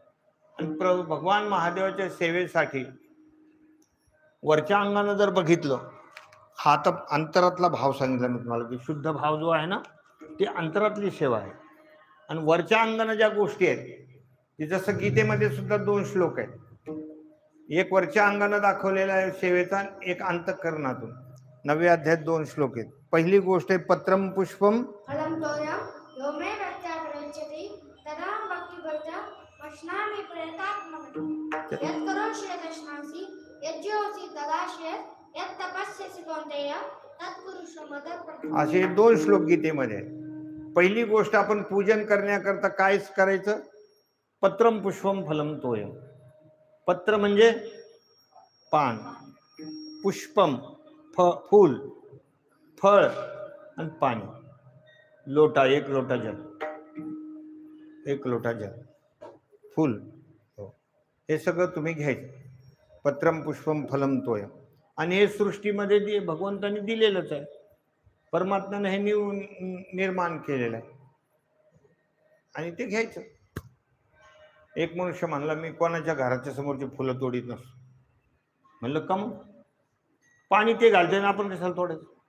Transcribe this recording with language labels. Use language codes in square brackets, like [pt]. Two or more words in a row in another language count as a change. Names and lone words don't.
[mr] आणि भगवान महादेवाच्या सेवेसाठी वरच्या अंगानं जर बघितलं, हा तर अंतरातला भाव सांगितला मी तुम्हाला, की शुद्ध भाव जो आहे ना, ती अंतरातली सेवा आहे. आणि वरच्या अंगानं ज्या गोष्टी आहेत ते जसं गीतेमध्ये सुद्धा 2 श्लोक आहेत, एक वरच्या अंगानं दाखवलेला आहे सेवेचा, एक अंतःकरणातून. 9व्या अध्यायात 2 श्लोक आहेत. पहिली गोष्ट आहे [sa] पत्रम पुष्पम फलं तोयं यो मे भक्त्या तदा भक्तिभक्त्या वक्ष्यामि प्रयतात्मनः यत्करोषि यदश्नासि यज्जोषि तदाश्रयेत् यत्तपस्यसि कौन्तेय तत्कुरुष्व मदर्पणम्. [mr] असे 2 श्लोक गीतेमध्ये आहेत. पहिली गोष्ट, आपण पूजन करण्याकरता काय करायचं, [sa] पत्रम पुष्पम फलम तोयं. [mr] पत्र म्हणजे पान, पुष्पम फूल, फळ आणि पाणी, लोटा, 1 लोटा जल, 1 लोटा जल, फूल, हे सगळं तुम्ही घ्यायचं. [sa] पत्रम पुष्पम फलम तोयं. [mr] आणि हे सृष्टीमध्ये भगवंतांनी दिलेलंच आहे, परमात्म्यानं हे निर्माण केलेलं आहे आणि ते घ्यायचं. एक मनुष्य म्हणला, मी कोणाच्या घराच्या समोरची फुलं तोडीत नसतो. म्हणलं का मग, पाणी ते घालते ना, आपण कशाला तोडायचं.